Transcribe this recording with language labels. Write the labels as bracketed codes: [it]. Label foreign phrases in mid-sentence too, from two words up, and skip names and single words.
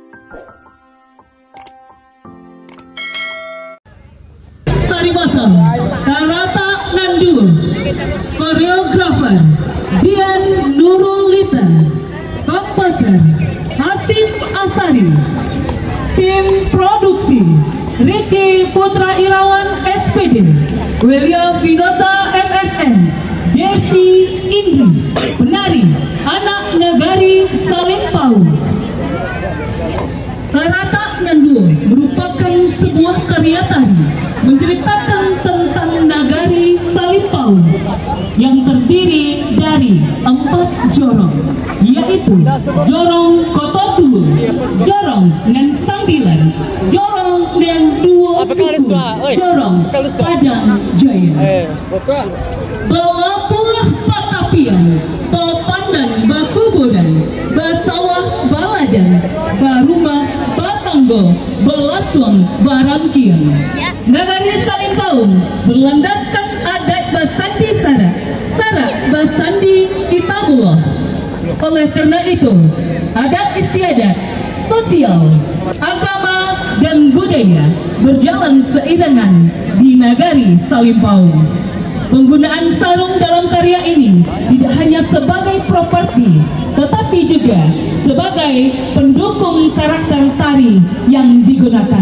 [id] Tari masal Karata Nandu, koreografer Dian Nurulita, komposer Hasim Asari, tim produksi Rici Putra Irawan SPD, William Vinosa MSN, Devi Indri, penari anak negari Salimpau. Karata Nandu merupakan sebuah karya tari menceritakan tentang nagari Salimpau yang terdiri dari 4 jorong, yaitu Jorong Kotodulu, Jorong Nan Sambilan, Jorong Nan Duo Suku, Jorong Padang Jaya. [min] Balapulah Patapian, Papandan Bakubodan, Basawah Baladan, Barumah Batanggo, Belaswang Barangkian. [id] Nagari Salimpau berlandaskan adat [min] Basandi Sarak, Sarak Basandi Kitabullah. [id] Oleh karena itu, adat istiadat, sosial, agama, dan budaya berjalan seiringan di Nagari Salimpau. Penggunaan sarung dalam karya ini tidak hanya sebagai properti, tetapi juga sebagai pendukung karakter tari yang digunakan.